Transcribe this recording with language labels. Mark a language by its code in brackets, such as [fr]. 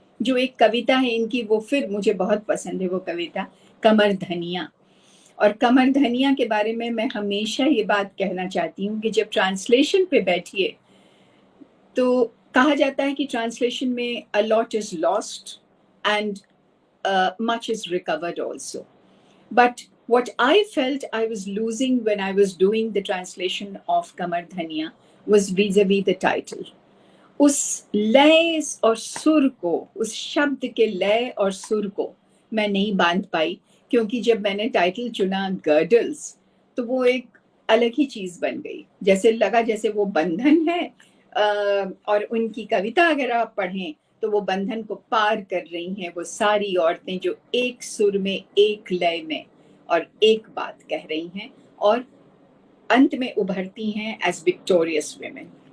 [hi] जो एक कविता है इनकी, वो फिर मुझे बहुत पसंद है, वो कविता कमर धनिया। और कमर धनिया के बारे में मैं हमेशा ये बात कहना चाहती हूँ कि जब ट्रांसलेशन पे बैठिए तो कहा जाता है कि ट्रांसलेशन में [en] A lot is lost and much is recovered also. But what I felt I was losing when I was doing the translation of Kamar Dhania was vis-a-vis the title. [hi] उस लय और सुर को, उस शब्द के लय और सुर को मैं नहीं बांध पाई, क्योंकि जब मैंने टाइटल चुना गर्डल्स तो वो एक अलग ही चीज बन गई। जैसे लगा जैसे वो बंधन है, और उनकी कविता अगर आप पढ़ें तो वो बंधन को पार कर रही हैं वो सारी औरतें जो एक सुर में, एक लय में और एक बात कह रही हैं और अंत में उभरती हैं [en] As victorious women.